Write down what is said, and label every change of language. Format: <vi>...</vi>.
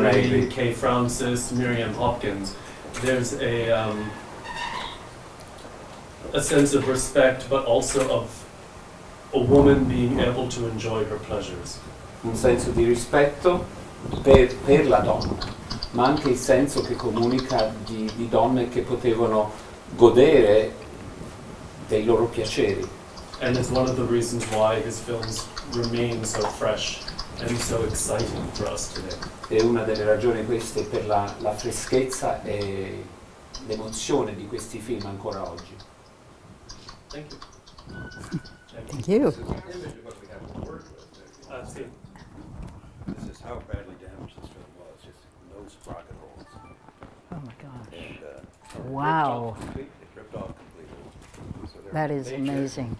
<en>Negri, Kate Francis, Miriam Hopkins, there's a sense of respect, but also of a woman being able to enjoy her pleasures.</en> <it>un senso di rispetto per la donna, ma anche il senso che comunica di donne che potevano godere dei loro piaceri.</it> <en>And it's one of the reasons why his films remain so fresh and so exciting for us today.</en> <it>E una delle ragioni queste per la freschezza e l'emozione di questi film ancora oggi.</it> <en>Thank you. Thank you. This is an image of what we have to work with. See. This is how badly damaged this film was, just no sprocket holes. Oh my gosh. And, Wow. It ripped off completely. So there That are is amazing.</en>